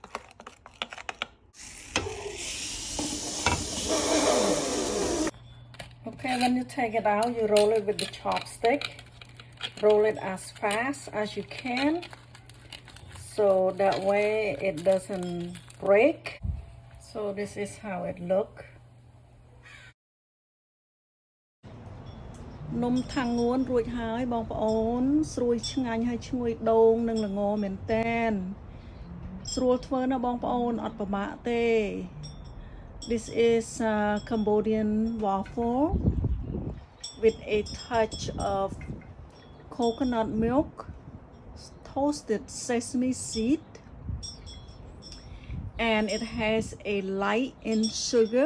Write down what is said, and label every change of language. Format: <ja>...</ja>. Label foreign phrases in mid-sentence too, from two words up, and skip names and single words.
<en>Okay, when you take it out, you roll it with the chopstick. Roll it as fast as you can, so that way it doesn't break. So this is how it look.</en> <km>នំថាំងងួនរួចហើយបងប្អូនស្រួយឆ្ងាញ់ហើយឈ្ងុយដូងនិងល្ងមែនតែនស្រួលធ្វើណាបងប្អូនអត់ពិបាកទេ</km> <en>This is Cambodian waffle with a touch of coconut milk, toasted sesame seed, and it has a light in sugar.</en>